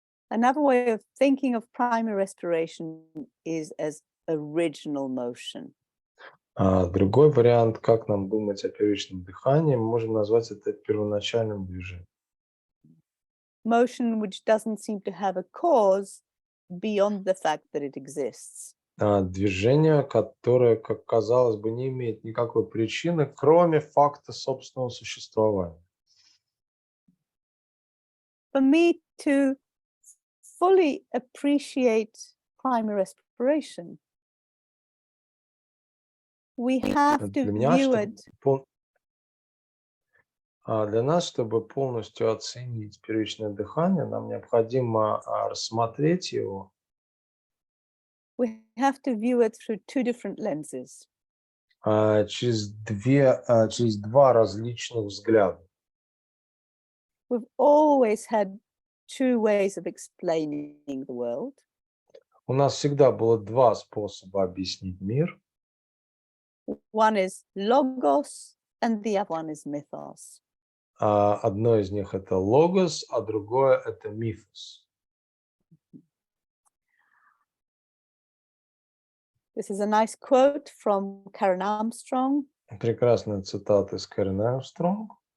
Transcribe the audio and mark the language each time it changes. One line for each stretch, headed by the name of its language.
English: Another way of thinking of primary respiration is as original motion.
Russian: Другой вариант, как нам думать о первичном дыхании, мы можем назвать это первоначальным движением.
English: Motion which doesn't seem to have a cause beyond the fact that it exists.
Russian: Движение, которое, как казалось бы, не имеет никакой причины, кроме факта собственного существования.
English: For me to fully appreciate primary respiration, we have to
Russian: Для меня,
English: view
Russian: чтобы
English: it
Russian: для нас, чтобы полностью оценить первичное дыхание, нам необходимо рассмотреть его
English: we have to view it through two different lenses.
Russian: через два различных взгляда.
English: We've always had two ways of explaining the world.
Russian: У нас всегда было два способа объяснить мир.
English: One is logos and the other one is mythos.
Russian: Одно из них это логос, а другое это мифос.
English: This is a nice quote from Karen Armstrong.
Russian: Прекрасная цитата из Кэрен Армстронг.